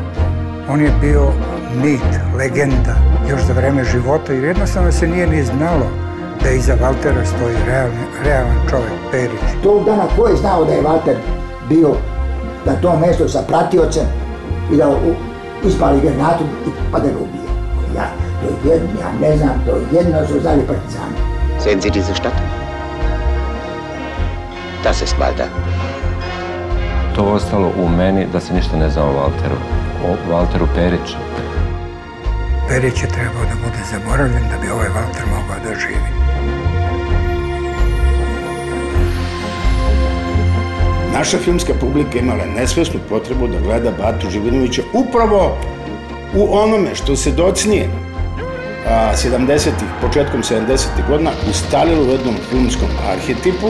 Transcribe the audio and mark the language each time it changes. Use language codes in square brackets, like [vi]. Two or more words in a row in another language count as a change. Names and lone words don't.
[sr] On je bio mit, legenda, još za vreme života, jer jednostavno se nije ni znalo da iza Valtera stoji realan čovjek, Perić. Tog dana ko je znao da je Valter bio na tom mjestu sa pratiocem i da ispali granatu pa da ga ubije. Ja ne znam, to jedno su znali partizani. [de] Sehen Sie diese Stadt? Das ist Walter. [sr] To ostalo u meni da se ništa ne zna o Valteru Periću. Perić je trebao da bude zaboravljen da bi ovaj Valter mogao da živi. Naša filmska publika imala nesvesnu potrebu da gleda Batu Živinovića upravo u onome što se docnije 70-ih, početkom 70-ih godina ustalilo u jednom filmskom arhetipu.